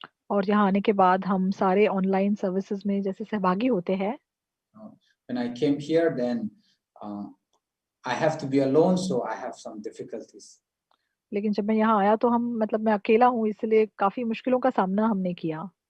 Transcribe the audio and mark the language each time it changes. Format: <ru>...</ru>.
<hi>और यहाँ आने के बाद हम सारे ऑनलाइन सर्विसेज में जैसे सहभागी होते हैं.</hi> <en>When I came here, then I have to be alone, so I have some difficulties.</en> <hi>लेकिन जब मैं यहाँ आया तो मैं अकेला हूँ, इसलिए काफी मुश्किलों का सामना हमने किया.</hi>